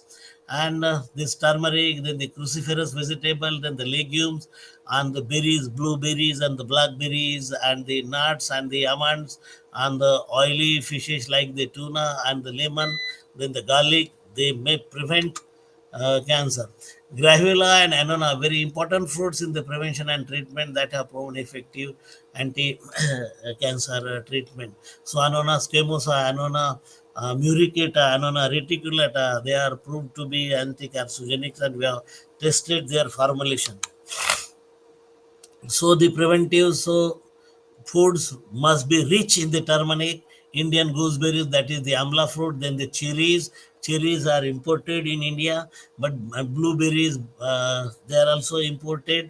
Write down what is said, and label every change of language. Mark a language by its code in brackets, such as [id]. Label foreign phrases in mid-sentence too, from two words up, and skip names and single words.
[en] And this turmeric, then the cruciferous vegetable, then the legumes, and the berries, blueberries and the blackberries, and the nuts and the almonds, and the oily fishes like the tuna and the lemon, then the garlic, they may prevent cancer. Gravula and anona, very important fruits in the prevention and treatment that have proven effective anti-cancer treatment. So anona squamosa, anona muricata, anona reticulata, they are proved to be anti-carcinogenic, and we have tested their formulation. So the preventive, so foods must be rich in the turmeric, Indian gooseberries, that is the amla fruit, then the cherries. Cherries are imported in India, but blueberries, they are also imported.